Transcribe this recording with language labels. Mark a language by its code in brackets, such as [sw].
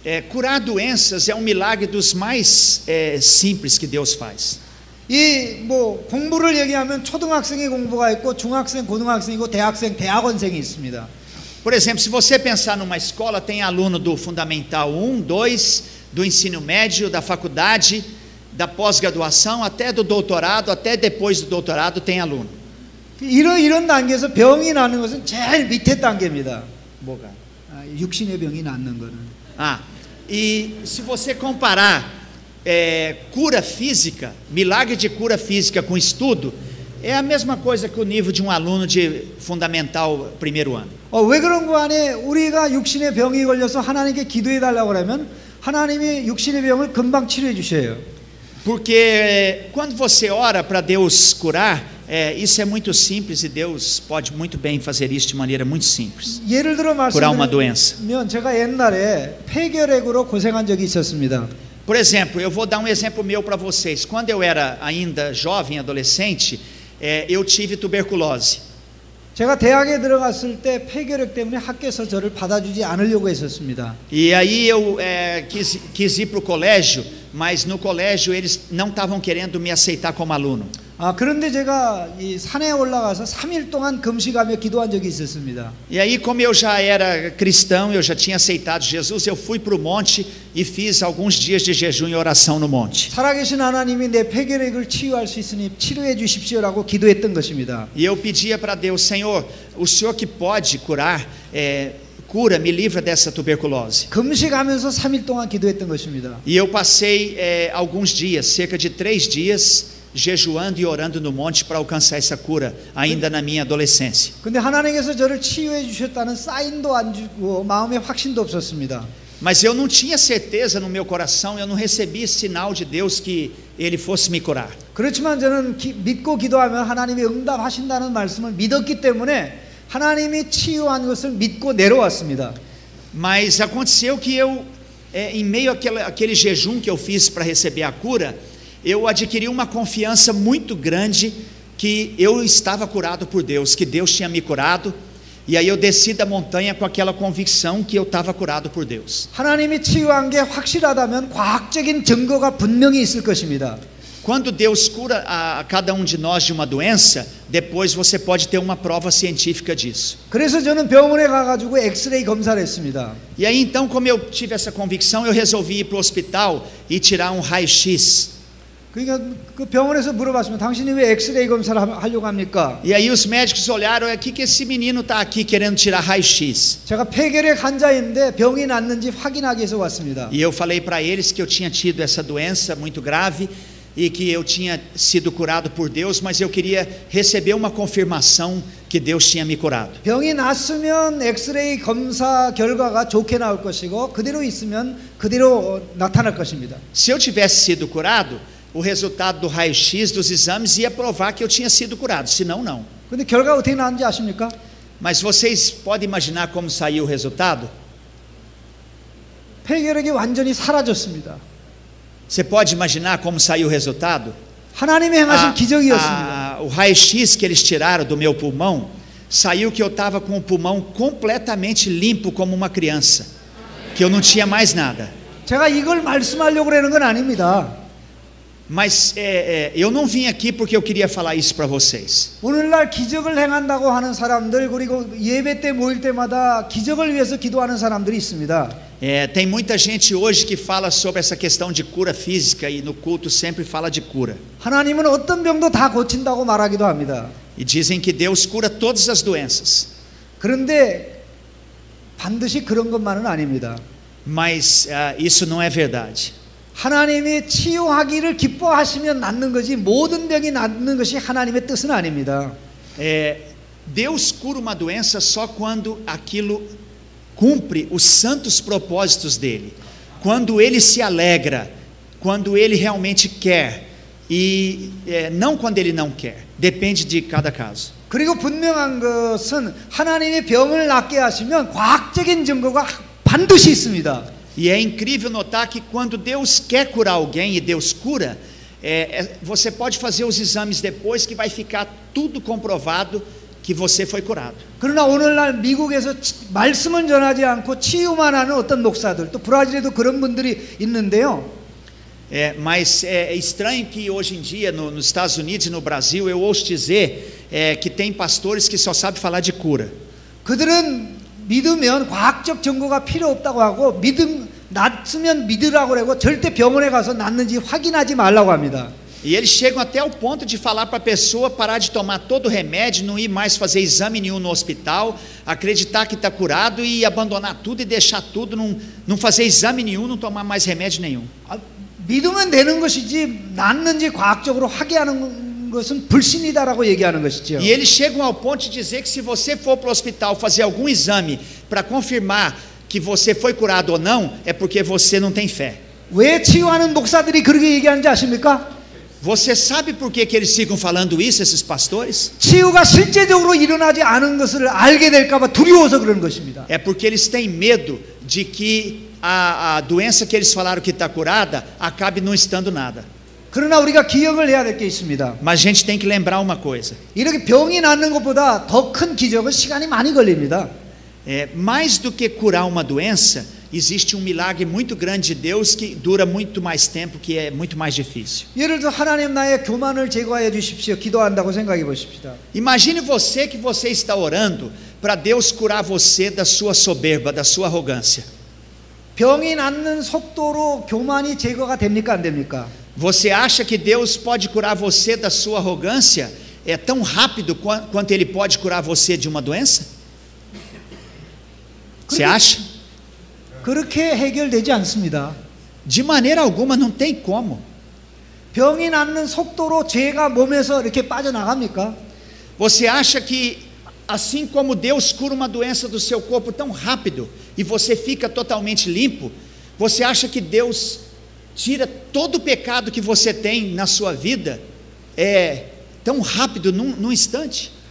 [pt] Curar doenças é um milagre dos mais simples que Deus faz. [ko] 이 뭐 공부를 얘기하면 초등학생의 공부가 있고 중학생, 고등학생이고 대학생, 대학원생이 있습니다. [pt] Por exemplo, se você pensar numa escola, tem aluno do Fundamental 1, 2, do ensino médio, da faculdade, da pós-graduação, até do doutorado, até depois do doutorado tem aluno. [ko] 이런 단계에서 병이 나는 것은 제일 밑에 단계입니다. 뭐가? 육신의 병이 낫는 거는. [pt] E se você comparar cura física, milagre de cura física com estudo, é a mesma coisa que o nível de um aluno de fundamental primeiro ano. [ko] 왜 그런 거 안에 우리가 육신의 병이 걸려서 하나님께 기도해 달라고 그러면 하나님이 육신의 병을 금방 치료해 주셔요. [pt] Porque quando você ora para Deus curar, isso é muito simples e Deus pode muito bem fazer isso de maneira muito simples. [ko] 예를 들어 [pt] Curar uma doença. [ko] 말씀드리면 제가 옛날에 폐결핵으로 고생한 적이 있었습니다. [pt] Por exemplo, eu vou dar um exemplo meu para vocês. Quando eu era ainda jovem, adolescente, eu tive tuberculose. [ko] 제가 대학에 들어갔을 때 폐결핵 때문에 학교에서 저를 받아주지 않으려고 했었습니다. [pt] E aí eu quis ir para o colégio, mas no colégio eles não estavam querendo me aceitar como aluno. [ko] 그런데 제가 이 산에 올라가서 3일 동안 금식하며 기도한 적이 있었습니다. [pt] E aí, como eu já era cristão, eu já tinha aceitado Jesus, eu fui para o monte e fiz alguns dias de jejum e oração no monte. [ko] 살아계신 하나님이 내 폐결핵을 치유할 수 있으니 치료해 주십시오라고 기도했던 것입니다. [pt] E eu pedia para Deus, Senhor, o Senhor que pode curar, cura, me livra dessa tuberculose. [ko] 금식하면서 3일 동안 기도했던 것입니다. [pt] E eu passei alguns dias, cerca de 3 dias, jejuando e orando no monte para alcançar essa cura, ainda na minha adolescência. [ko] 근데 하나님께서 저를 치유해 주셨다는 사인도 안 주고 마음에 확신도 없었습니다. [pt] Mas eu não tinha certeza no meu coração, eu não recebi sinal de Deus que Ele fosse me curar. [ko] 그렇지만 저는 믿고 기도하면 하나님이 응답하신다는 말씀을 믿었기 때문에 하나님이 치유한 것을 믿고 내려왔습니다. [pt] Mas aconteceu que eu, em meio àquele jejum que eu fiz para receber a cura, eu adquiri uma confiança muito grande que eu estava curado por Deus, que Deus tinha me curado, e aí eu desci da montanha com aquela convicção que eu estava curado por Deus. [ko] 하나님이 치유한 게 확실하다면 과학적인 증거가 분명히 있을 것입니다. [pt] Quando Deus cura a cada um de nós de uma doença, depois você pode ter uma prova científica disso. [ko] 그래서 저는 병원에 가가지고 엑스레이 검사를 했습니다. [pt] E aí então, como eu tive essa convicção, eu resolvi ir para o hospital e tirar um raio-x. [ko] 그러니까 그 병원에서 물어봤습니다. 당신이 왜 엑스레이 검사를 하려고 합니까? [pt] E aí os médicos olharam, o que esse menino está aqui querendo tirar raio-x? [ko] 제가 폐결핵 환자인데 병이 났는지 확인하기 위해서 왔습니다. [pt] E eu falei para eles que eu tinha tido essa doença muito grave e que eu tinha sido curado por Deus, mas eu queria receber uma confirmação que Deus tinha me curado. [ko] 병이 났으면 엑스레이 검사 결과가 좋게 나올 것이고 그대로 있으면 그대로 나타날 것입니다. [pt] Se eu tivesse sido curado, o resultado do raio-x dos exames ia provar que eu tinha sido curado, senão não. [ko] 근데 결과 어떻게 나왔는지 아십니까? [pt] Mas vocês podem imaginar como saiu o resultado? [ko] 폐결핵이 완전히 사라졌습니다. [pt] Você pode imaginar como saiu o resultado? [ko] 하나님의 행하신 기적이었습니다. [pt] O raio-x que eles tiraram do meu pulmão, saiu que eu estava com o pulmão completamente limpo como uma criança, que eu não tinha mais nada. [ko] 제가 이걸 말씀하려고 그러는 건 아닙니다. [pt] Mas eu não vim aqui porque eu queria falar isso para vocês. [ko] 오늘날 기적을 행한다고 하는 사람들 그리고 예배 때 모일 때마다 기적을 위해서 기도하는 사람들이 있습니다. [pt] Tem muita gente hoje que fala sobre essa questão de cura física e no culto sempre fala de cura. [ko] 하나님은 어떤 병도 다 고친다고 말하기도 합니다. [pt] E dizem que Deus cura todas as doenças. [ko] 그런데 반드시 그런 것만은 아닙니다. [pt] Mas isso não é verdade. [ko] 하나님이 치유하기를 기뻐하시면 낫는 거지 모든 병이 낫는 것이 하나님의 뜻은 아닙니다. [pt] Deus cura uma doença só quando aquilo cumpre os santos propósitos dele, quando ele se alegra, quando ele realmente quer e não quando ele não quer, depende de cada caso. [ko] 그리고 분명한 것은 하나님이 병을 낫게 하시면 과학적인 증거가 반드시 있습니다. [pt] E é incrível notar que quando Deus quer curar alguém e Deus cura, você pode fazer os exames depois que vai ficar tudo comprovado que você foi curado. [ko] 그러나 오늘날 미국에서 말씀은 전하지 않고 치유만 하는 어떤 목사들, 또 브라질에도 그런 분들이 있는데요. [pt] Mas é estranho que hoje em dia nos Estados Unidos e no Brasil eu ouço dizer que tem pastores que só sabem falar de cura. [ko] 그들은 믿으면 과학적 증거가 필요 없다고 하고 낫으면 믿으라고 그러고 절대 병원에 가서 낫는지 확인하지 말라고 합니다. [pt] E eles chegam até o ponto de falar para a pessoa parar de tomar todo o remédio, não ir mais fazer exame nenhum no hospital, acreditar que está curado e abandonar tudo e deixar tudo, não fazer exame nenhum, não tomar mais remédio nenhum. [ko] 믿으면 되는 것이지 낫는지 과학적으로 확인하는 것은 불신이다라고 얘기하는 것이죠. [pt] E eles chegam ao ponto de dizer que se você for para o hospital fazer algum exame para confirmar que você foi curado ou não, é porque você não tem fé. [ko] 왜 치유하는 목사들이 그렇게 얘기하는지 아십니까? [pt] Você sabe por que eles ficam falando isso, esses pastores? [ko] 치유가 실제적으로 일어나지 않은 것을 알게 될까봐 두려워서 그런 것입니다. [pt] É porque eles têm medo de que a doença que eles falaram que está curada acabe não estando nada. [ko] 그러나 우리가 기억을 해야 될 게 있습니다. [pt] Mas a gente tem que lembrar uma coisa. [ko] 이렇게 병이 낫는 것보다 더 큰 기적은 시간이 많이 걸립니다. [pt] Mais do que curar uma doença, existe milagre muito grande de Deus que dura muito mais tempo, que é muito mais difícil. [ko] 예를 들어 하나님 나의 교만을 제거해 주십시오. 기도한다고 생각해 보십시다. [pt] Imagine você que você está orando para Deus curar você da sua soberba, da sua arrogância. [ko] 병이 낫는 속도로 교만이 제거가 됩니까 안 됩니까? [pt] Você acha que Deus pode curar você da sua arrogância tão rápido quanto Ele pode curar você de uma doença? Você acha? [ko] 그렇게 해결되지 않습니다. [pt] De maneira alguma, não tem como. [ko] 병이 낫는 속도로 죄가 몸에서 이렇게 빠져나갑니까? [pt] Você acha que assim como Deus cura uma doença do seu corpo tão rápido e você fica totalmente limpo, você acha que Deus tira todo o pecado que você tem na sua vida tão rápido, num instante?